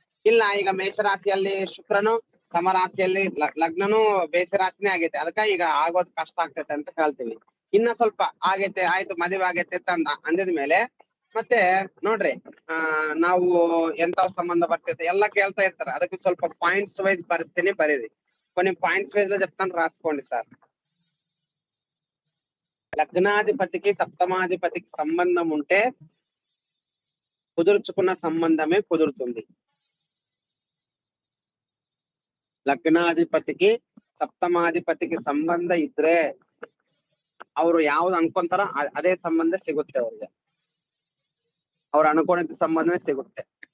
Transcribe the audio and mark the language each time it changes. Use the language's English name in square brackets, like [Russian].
[Kannada] ಇಲ್ಲ ಈಗ ಮೇಷರಾಶಿಯಲ್ಲಿ ಶುಕ್ರನು ಸಮರಾಶಿಯಲ್ಲಿ ಲಗ್ನನು ಬೇಸರಾಶಿನೇ ಆಗೈತೆ, ಅದಕ್ಕ ಈಗ ಆಗೋದ್ ಕಷ್ಟ ಆಗ್ತೈತೆ ಅಂತ ಹೇಳ್ತೀವಿ. ಇನ್ನ ಸ್ವಲ್ಪ ಆಗೈತೆ ಆಯ್ತು ಮದುವೆ ಆಗೈತೆ ಅಂತ ಅಂದಿದ್ಮೇಲೆ ಮತ್ತೆ ನೋಡ್ರಿ ನಾವು ಎಂತ ಸಂಬಂಧ ಬರ್ತೈತೆ ಎಲ್ಲ ಕೇಳ್ತಾ ಇರ್ತಾರೆ. ಅದಕ್ಕೆ ಸ್ವಲ್ಪ ಪಾಯಿಂಟ್ಸ್ ವೈಸ್ ಬರೆಸ್ತೀನಿ, ಬರೀರಿ. [Telugu] కొన్ని పాయింట్స్ వైజ్ లో చెప్తాను, రాసుకోండి సార్. లగ్నాధిపతికి సప్తమాధిపతికి సంబంధం ఉంటే కుదుర్చుకున్న సంబంధమే కుదురుతుంది. [Kannada] ಲಗ್ನಾಧಿಪತಿಗೆ ಸಪ್ತಮಾಧಿಪತಿಗೆ ಸಂಬಂಧ ಇದ್ರೆ ಅವರು ಯಾವ್ದು ಅನ್ಕೊಂತಾರೋ ಅದೇ ಸಂಬಂಧ ಸಿಗುತ್ತೆ ಅವ್ರಿಗೆ. ಅವ್ರು ಅನ್ಕೊಂಡಿದ್ದ ಸಂಬಂಧನೇ ಸಿಗುತ್ತೆ.